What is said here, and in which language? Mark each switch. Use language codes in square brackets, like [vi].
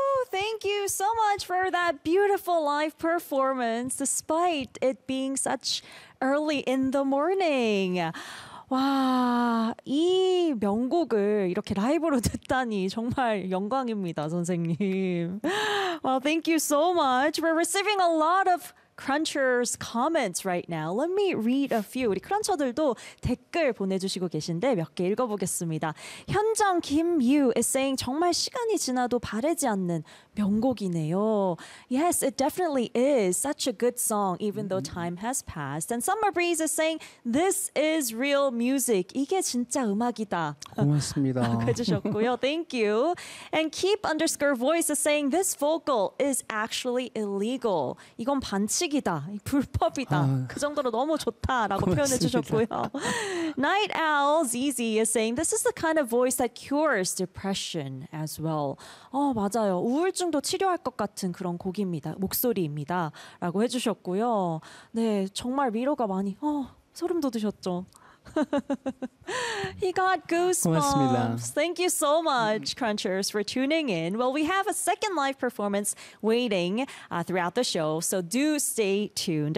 [en] thank you so much for that beautiful live performance, despite it being such early in the morning. [ko] 와, 이 명곡을 이렇게 라이브로 듣다니 정말 영광입니다, 선생님. [en] Well, thank you so much. We're receiving a lot of Cruncher's comments right now. Let me read a few. [ko] 우리 크런처들도 댓글 보내주시고 계신데 몇 개 읽어보겠습니다. 현정 김유 [en] is saying [ko] 정말 시간이 지나도 바래지 않는 명곡이네요. [en] Yes, it definitely is such a good song even mm-hmm. though time has passed. And Summer Breeze is saying this is real music. [ko] 이게 진짜 음악이다. 고맙습니다. 해주셨고요. [en] Thank you. And Keep underscore voice is saying this vocal is actually illegal. [ko] 이건 반칙 식이다, 불법이다. 아, 그 정도로 너무 좋다라고 표현해 주셨고요. [en] Night Owl ZZ is saying this is the kind of voice that cures depression as well. [ko] 어, 맞아요. 우울증도 치료할 것 같은 그런 곡입니다. 목소리입니다라고 해주셨고요. 네, 정말 위로가 많이. 어, 소름 돋으셨죠. [en] He got goosebumps. [ko] 고맙습니다. [en] Thank you so much, Crunchers, for tuning in. Well, we have a second live performance waiting throughout the show, so do stay tuned.